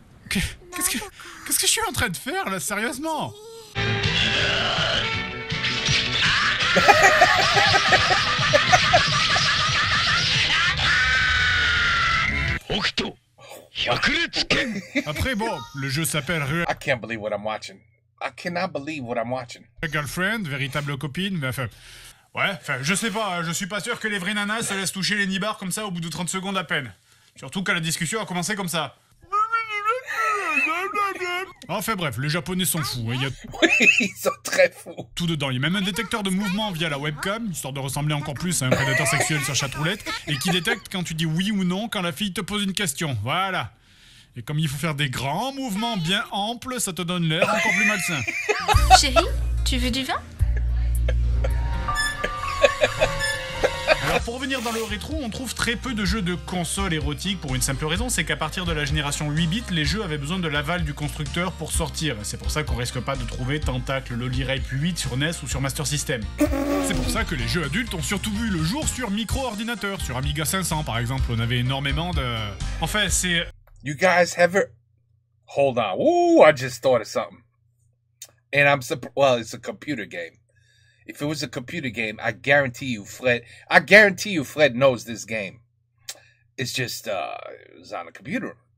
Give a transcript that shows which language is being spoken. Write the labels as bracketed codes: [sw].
[fr] Qu'est-ce que je suis en train de faire, là, sérieusement? Après, bon, le jeu s'appelle [en] I can't believe what I'm watching. I cannot believe what I'm watching. [fr] Girlfriend, véritable copine, mais enfin... Ouais, enfin, je sais pas, je suis pas sûr que les vraies nanas se laissent toucher les nibards comme ça au bout de 30 secondes à peine. Surtout quand la discussion a commencé comme ça. Enfin bref, les japonais sont fous. Hein, Oui, ils sont très fous. Tout dedans, il y a même un détecteur de mouvement via la webcam, histoire de ressembler encore plus à un prédateur sexuel sur chatroulette, et qui détecte quand tu dis oui ou non quand la fille te pose une question. Voilà. Et comme il faut faire des grands mouvements bien amples, ça te donne l'air encore plus malsain. Chérie, tu veux du vin? Alors pour revenir dans le rétro, on trouve très peu de jeux de console érotiques pour une simple raison, c'est qu'à partir de la génération 8 bits, les jeux avaient besoin de l'aval du constructeur pour sortir. C'est pour ça qu'on risque pas de trouver Tentacle, Loli Rape 8 sur NES ou sur Master System. C'est pour ça que les jeux adultes ont surtout vu le jour sur micro-ordinateur. Sur Amiga 500 par exemple, on avait énormément de... Enfin c'est... [en] You guys ever... Hold on. Ooh, I just thought of something. And I'm surprised... Well, it's a computer game. If it was a computer game, I guarantee you Fred knows this game. It's just, it was on a computer.